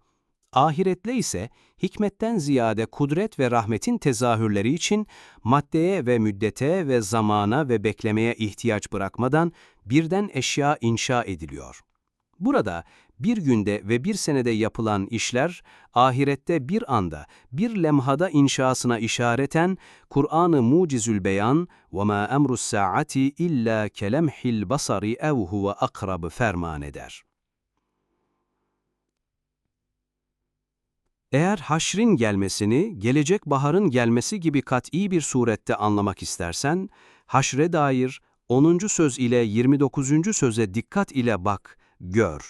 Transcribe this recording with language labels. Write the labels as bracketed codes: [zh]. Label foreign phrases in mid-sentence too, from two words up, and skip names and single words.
[tr] Ahirette ise hikmetten ziyade kudret ve rahmetin tezahürleri için maddeye ve müddete ve zamana ve beklemeye ihtiyaç bırakmadan birden eşya inşa ediliyor. Burada bir günde ve bir senede yapılan işler, ahirette bir anda, bir lemhada inşasına işareten, Kur'an-ı Mucizül Beyan [ar] وَمَا أَمْرُ السَّاعَةِ إِلَّا كَلَمْحِ الْبَصَرِ اَوْ هُوَ أَقْرَبُ [tr] ferman eder. Eğer haşrin gelmesini, gelecek baharın gelmesi gibi kat'î bir surette anlamak istersen, haşre dair 10. söz ile 29. söze dikkat ile bak, gör.